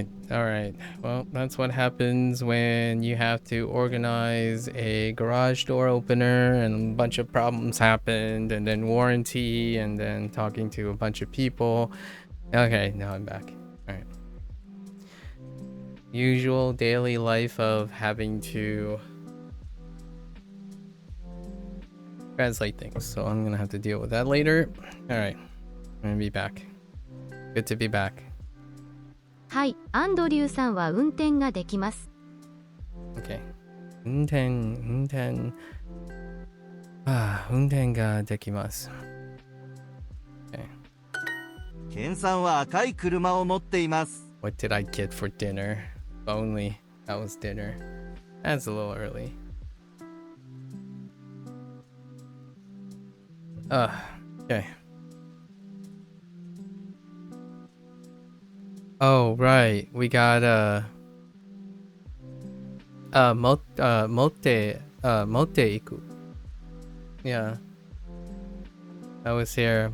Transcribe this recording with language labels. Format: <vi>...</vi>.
<en>All right. Well, that's what happens when you have to organize a garage door opener and a bunch of problems happened, and then warranty, and then talking to a bunch of people. Okay, now I'm back. All right. Usual daily life of having to translate things. So I'm gonna have to deal with that later. All right. I'm gonna be back. Good to be back.</en> <ja>はい、アンドリューさんは運転ができます。</ja> <en>Okay.</en> <ja>運転ができます。</ja> <en>Okay.</en> <ja>ケンさんは赤い車を持っています。</ja> <en>What did I get for dinner? If only that was dinner. That's a little early. Okay. Oh, right. We got motte iku. Yeah. I was here.</en>